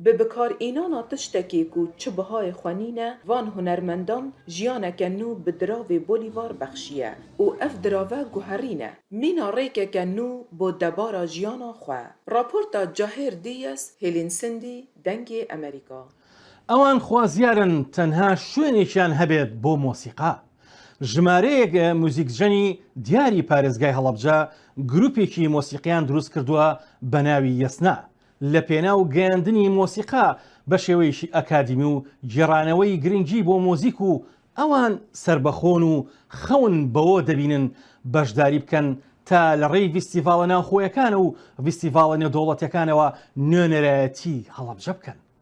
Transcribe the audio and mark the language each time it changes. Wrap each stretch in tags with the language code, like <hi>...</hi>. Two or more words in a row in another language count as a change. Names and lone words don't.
<ku>bi bikarînana tiştekê ku çi bihayê xwenîne van hunermendan jiyaneke nû bi diravê Bolîvar bexiye û ev dirave guherîne mîna rêkeke nû bo debara jiyana xwe. Raporta Cahêr Diyes, Hêlin Sindî, Dengê Amerîka.</ku> <ckb>ئەوان خوازیارن تەنها شوێنێکیان هەبێت بۆ مۆسیقا. ژمارەیەک موزیکجەنی دیاری پارێزگای هەڵەبجە گروپێکی مۆسیقیان دروست کردووە بە ناوی یەسنا لە پێناو گەیاندنی مۆسیقا بە شێوەیەکی ئەکادیمی و گێڕانەوەی گرنگی بۆ مۆزیک و ئەوان سربەخۆن و خەون بەوە دەبینن بەشداری بکەن تا لە ڕێی ڤیستیڤاڵە ناوخۆیەکانە و ڤیستیڤاڵە نێودەوڵەتیەکانەوە نوێنەرایەتی هەڵەبجە بکەن.</ckb>